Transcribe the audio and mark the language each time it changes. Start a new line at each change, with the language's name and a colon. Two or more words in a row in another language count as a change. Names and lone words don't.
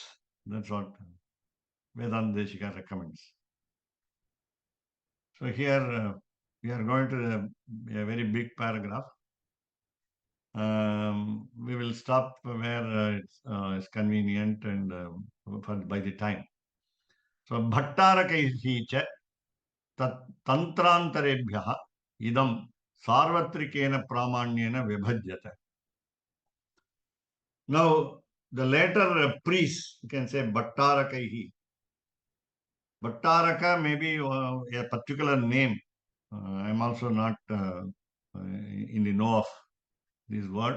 English: That's what Vedanta Deshika recommends. So here we are going to a very big paragraph. We will stop where it's convenient and by the time.
Sanskrit: So Bhattarakaihi cha tantrantarebhyaha idam sarvatrikena pramanyena vibhajyata.
English: Now, the later priest, you can say Bhattarakaihi. Bhattaraka may be a particular name. I'm also not in the know of this word.